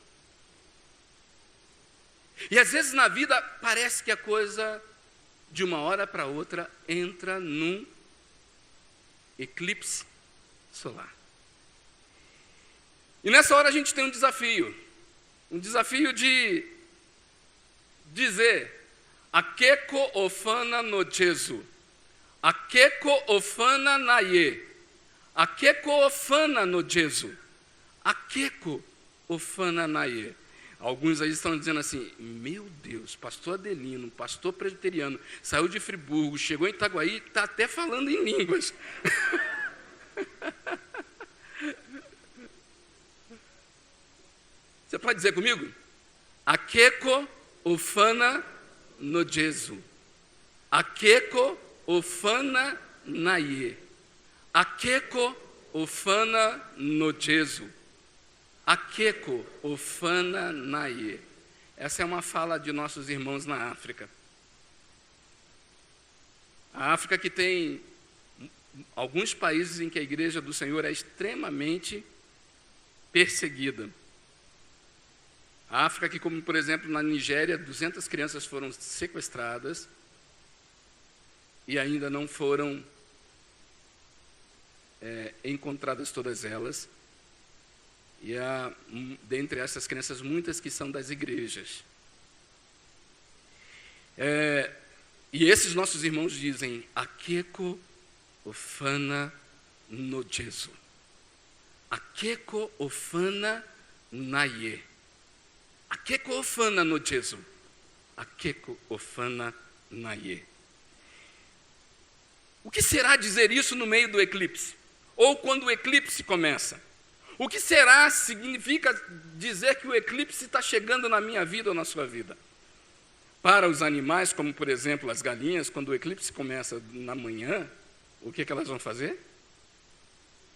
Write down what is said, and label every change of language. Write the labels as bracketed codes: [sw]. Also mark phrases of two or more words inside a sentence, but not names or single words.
[pt] E às vezes na vida parece que a coisa, de uma hora para outra, entra num eclipse solar. E nessa hora a gente tem um desafio de dizer, [yo] akeko ofana no Jesu, akeko ofana na ye, akeko ofana no Jesu, akeko ofana na ye. [pt] Alguns aí estão dizendo assim, meu Deus, pastor Adelino, pastor presbiteriano, saiu de Friburgo, chegou em Itaguaí, está até falando em línguas. Você pode dizer comigo? [yo] Akeko ofana no Jesu, akeko ofana na ye, akeko ofana no Jesu. Akeko ofana na ye. [pt] Essa é uma fala de nossos irmãos na África. A África que tem alguns países em que a igreja do Senhor é extremamente perseguida. A África que, como por exemplo na Nigéria, 200 crianças foram sequestradas e ainda não foram encontradas todas elas. E há, dentre essas crianças, muitas que são das igrejas. E esses nossos irmãos dizem, [yo] akeko ofana no Jesu, akeko ofana na ye, akeko ofana no Jesu, akeko ofana na ye. [pt] O que será dizer isso no meio do eclipse? Ou quando o eclipse começa? O que será significa dizer que o eclipse está chegando na minha vida ou na sua vida? Para os animais, como por exemplo as galinhas, quando o eclipse começa na manhã, o que elas vão fazer?